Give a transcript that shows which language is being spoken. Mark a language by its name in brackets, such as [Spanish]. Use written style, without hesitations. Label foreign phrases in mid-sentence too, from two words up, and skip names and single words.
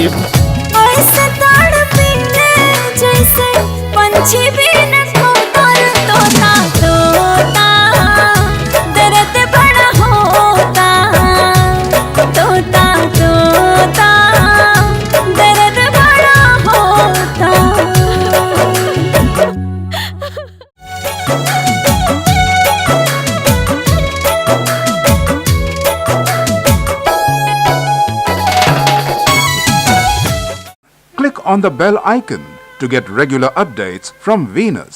[Bhojpuri] ऐसे तड़पीले जैसे पंछी बिन खोतर, तोता तोता दर्द बड़ा होता। तोता तोता दर्द बड़ा होता। [English] Click on the bell icon to get regular updates from Venus.